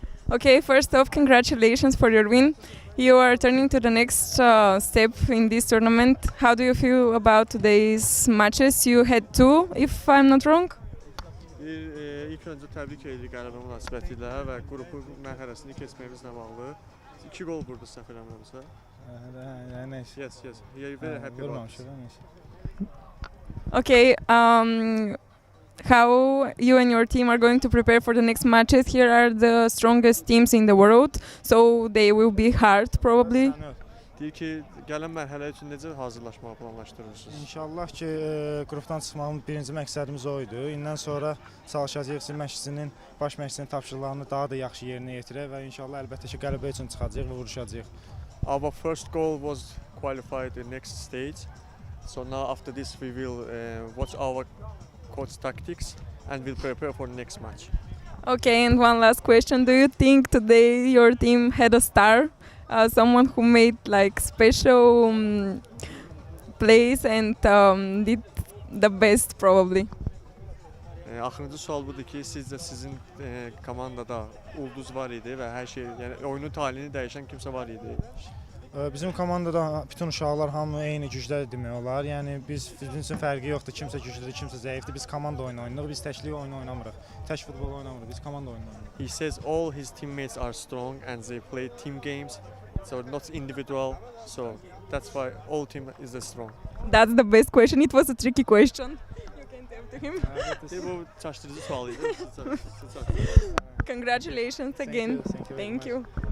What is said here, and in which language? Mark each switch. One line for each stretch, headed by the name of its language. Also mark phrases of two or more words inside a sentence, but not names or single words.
English: Okay, first off, congratulations for your win. You are turning to the next step in this tournament. How do you feel about today's matches? You had two, if I'm not wrong.
Azerbaijani: İlk önce təbrik edirik qələbə münasibətilə və qrupu mərhələsini keçməyimizlə bağlı. 2 gol vurdu səhv eləmirəmsə.
English: Yes, yes. We are very happy about this. Okay, how you and your team are going to prepare for the next matches? Here are the strongest teams in the world, so they will be hard probably.
Azerbaijani: Deyir ki, gələn mərhələ üçün necə hazırlaşmağı planlaşdırırsınız? İnşallah ki, qrupdan çıxmağın birinci məqsədimiz o idi. İndən sonra çalışacağıq ki, məşqçinin, baş məşqçinin tapşırıqlarını daha da yaxşı yerinə yetirək və inşallah əlbəttə ki, qələbə üçün çıxacağıq və vuruşacağıq.
English: Our first goal was qualified the next stage. So now after this we will watch our coach tactics and we'll prepare for the next match. Okay, and one last question. Do you think today your team had a star? Someone who made like special plays and did the best probably.
Azerbaijani: Axırıncı sual budur ki, sizcə sizin komandada ulduz var idi və hər şey, yəni oyunun taleyini dəyişən kimsə var idi? Bizim komandada bütün uşaqlar hamı eyni gücdədir demək olar. Yəni bizim üçün fərqi yoxdur. Kimsə güclüdür, kimsə zəifdir. Biz komanda oyunu oynayırıq. Biz təklik oyunu oynamırıq. Tək futbol oynamırıq. Biz komanda oyunu oynayırıq.
English: He says all his teammates are strong and they play team games. So not individual. So that's why all team is strong. That's the best question. It was a tricky question. You can tell to him.
Azerbaijani: Bu çaşdırıcı sual idi.
English: Congratulations again. Thank you.